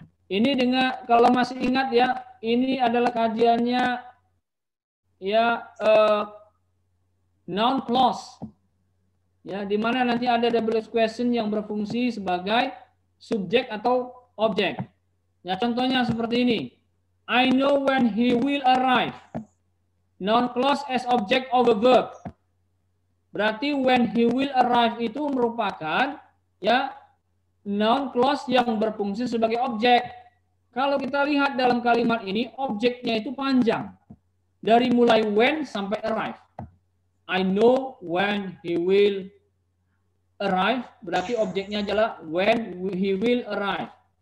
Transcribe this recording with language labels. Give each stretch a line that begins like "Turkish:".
Indonesian: Ini dengan kalau masih ingat ya, ini adalah kajiannya ya noun clause. Ya, di mana nanti ada double question yang berfungsi sebagai subjek atau objek. Ya, contohnya seperti ini.
English: I know when he will arrive. Noun clause as object of a verb.
Indonesian: Berarti
English: when he will arrive
Indonesian: itu merupakan ya noun clause yang berfungsi sebagai objek. Kalau kita lihat dalam kalimat ini, objeknya itu panjang. Dari mulai when sampai arrive.
English: I know when he will arrive,
Indonesian: berarti objeknya adalah when he will arrive.